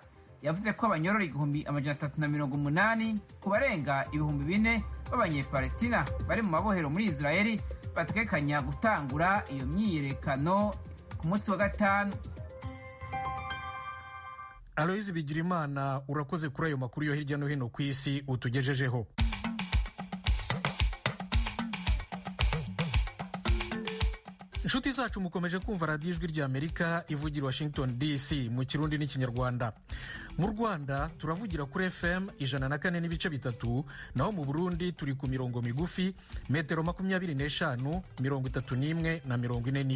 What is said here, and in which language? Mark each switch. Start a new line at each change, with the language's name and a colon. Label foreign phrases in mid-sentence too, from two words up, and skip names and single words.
Rundi: Yavuze ko abanyororo 380 ku barenga 4,000 b'abanyepalestina bari mu mabohero muri Israeli bategekanya gutangura iyo myiyerekano ku munsi wa gatanu. Aloyizi Bigirimana, urakoze kuri ayo makuru yo hirya no hino ku isi utugejejeho. Inshuti zacu mukomeje kumva radiyo ijwi ry'Amerika ivugira Washington DC mu Kirundi n'Ikinyarwanda.
Kinyarwanda: Mu Rwanda turavugira kuri FM 104.3, naho mu Burundi turi ku mirongo migufi metero 25, 31 na 41.